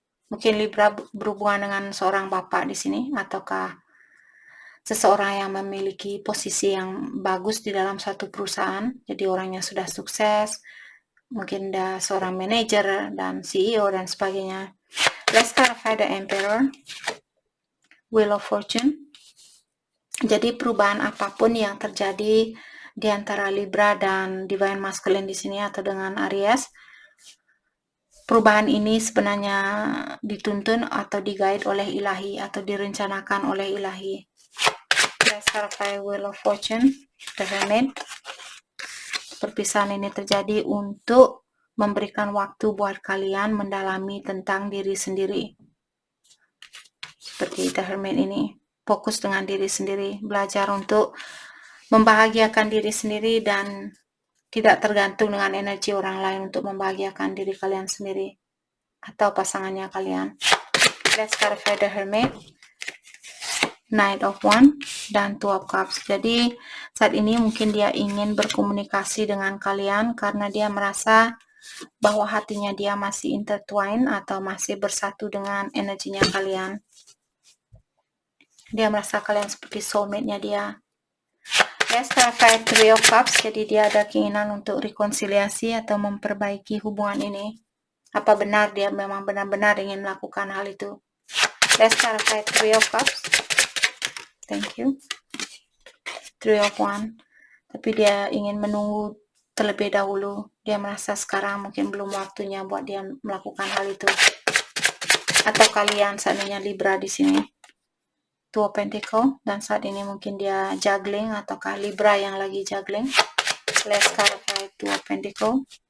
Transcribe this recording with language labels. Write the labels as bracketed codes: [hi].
[id] Mungkin Libra berhubungan dengan seorang bapak di sini, ataukah seseorang yang memiliki posisi yang bagus di dalam satu perusahaan, jadi orangnya sudah sukses, mungkin dia seorang manajer dan CEO dan sebagainya. [en] Let's clarify the Emperor, Wheel of Fortune. [id] Jadi perubahan apapun yang terjadi di antara Libra dan divine masculine di sini atau dengan Aries, perubahan ini sebenarnya dituntun atau diguide oleh ilahi atau direncanakan oleh ilahi. [en] Let's clarify Wheel of Fortune, the Hermit. [id] Perpisahan ini terjadi untuk memberikan waktu buat kalian mendalami tentang diri sendiri. Seperti the Hermit ini, fokus dengan diri sendiri, belajar untuk membahagiakan diri sendiri dan tidak tergantung dengan energi orang lain untuk membahagiakan diri kalian sendiri atau pasangannya kalian. [en] Let's clarify the Hermit, Knight of Wands, dan Two of Cups. [id] Jadi saat ini mungkin dia ingin berkomunikasi dengan kalian karena dia merasa bahwa hatinya dia masih intertwine atau masih bersatu dengan energinya kalian. Dia merasa kalian seperti soulmate-nya dia. Yes, karena Three of Cups, jadi dia ada keinginan untuk rekonsiliasi atau memperbaiki hubungan ini. Apa benar dia memang benar-benar ingin melakukan hal itu? [en] Let's clarify Three of Cups. Thank you. Three of Wands. [id] Tapi dia ingin menunggu terlebih dahulu. Dia merasa sekarang mungkin belum waktunya buat dia melakukan hal itu. Atau kalian seandainya Libra di sini. Two of Pentacles, dan saat ini mungkin dia juggling, ataukah Libra yang lagi juggling. [en] Let's clarify Two of Pentacles.